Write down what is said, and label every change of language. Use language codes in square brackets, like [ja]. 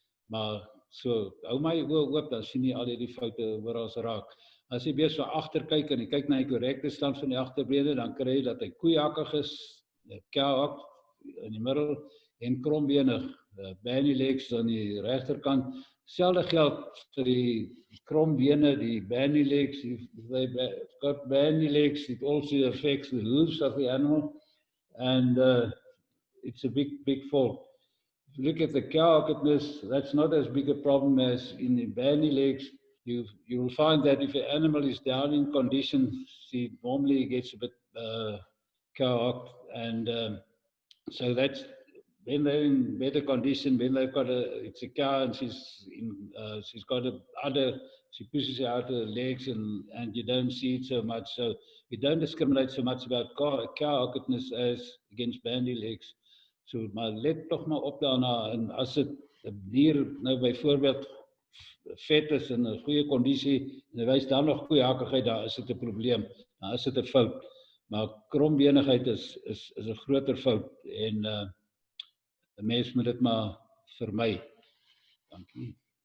[af] Maar so hou my oë oop, dan sien jy al hierdie foute oral raak. As jy bees van agter kyk en jy kyk na die korrekte stand van die agterbene, dan kry jy dat hy koeihakkig is, kouhak in die middel en krombenig, bandy legs aan die regterkant. Selfde geld vir die krombene, die bandy legs. [en] They've got bandy legs, it also affects the hooves of the animal, and it's a big fault. If you look at the cowhackedness, that's not as big a problem as in the bandy legs. You will find that if an animal is down in condition, she normally gets a bit cowhacked, and so that's when they're in better condition. When they've got it's a cow and she's got she pushes out her legs and you don't see it so much. So you don't discriminate so much about cowhackedness as against bandy legs. [af] So maar let toch maar op daarna, en as dit 'n dier nou byvoorbeeld vet is in 'n goeie kondisie en hy wys dan nog koeihakkigheid, daar is dit 'n probleem. Dan is dit 'n fout. Maar krombenigheid is 'n groter fout en 'n mens moet dit maar vermy. Dankie.